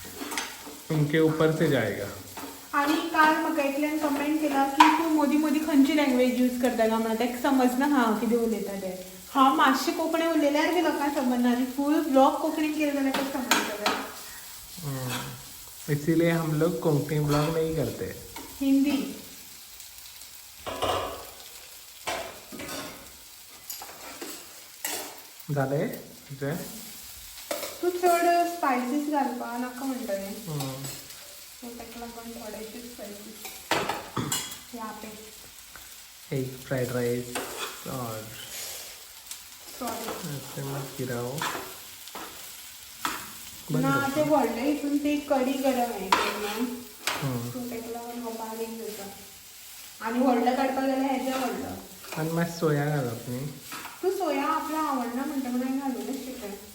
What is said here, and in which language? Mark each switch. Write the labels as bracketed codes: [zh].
[hi] उनके ऊपर से जाएगा. [kok] आनी काल म्हाका एकल्यान कमेंट केला की तूं मदीं मदीं खंयची लँग्वेज यूज करता काय म्हणून. ताका समजना हांव कितें उलयता तें. हांव मातशें कोंकणी उलयल्यार बी लोकांक समजना आनी फूल ब्लॉग कोंकणीन केलें जाल्यार कशें समजतलें. [hi] इसीलिए हम लोग कोंकणी ब्लॉग नहीं करते. हिंदी [kok] झाले तू चड स्पायसीस घालपा नाका म्हणटलें. सो ताका लागून थोडेशे स्पायसीस [hi] या पे. [en] egg fried rice [hi] और [en] sorry [hi] ऐसे मत गिराओ. [kok] ना ते व्हडले हितून ती कडी गरम आहे सो ताका लागून हो बारीक जाता. आनी व्हडलं काडपाक जाल्यार हेजें व्हडलं. आणि मातशें सोया घालप न्ही. तू सोया आपल्या आवडना म्हणटा म्हणून हांवें घालूनच चिकन.